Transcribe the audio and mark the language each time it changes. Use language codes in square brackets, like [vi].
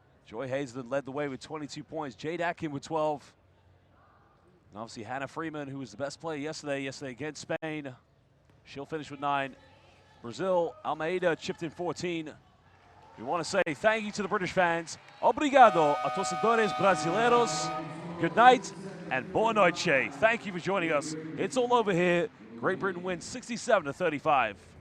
[en] Joy Hazelden led the way with 22 points. Jade Atkin with 12. And obviously Hannah Freeman, who was the best player yesterday against Spain. She'll finish with 9. Brazil, Almeida chipped in 14. We want to say thank you to the British fans. [pt] Obrigado a torcedores brasileiros. [en] Good night and [pt] boa noite. [en] Thank you for joining us. It's all over here. Great Britain wins 67-35.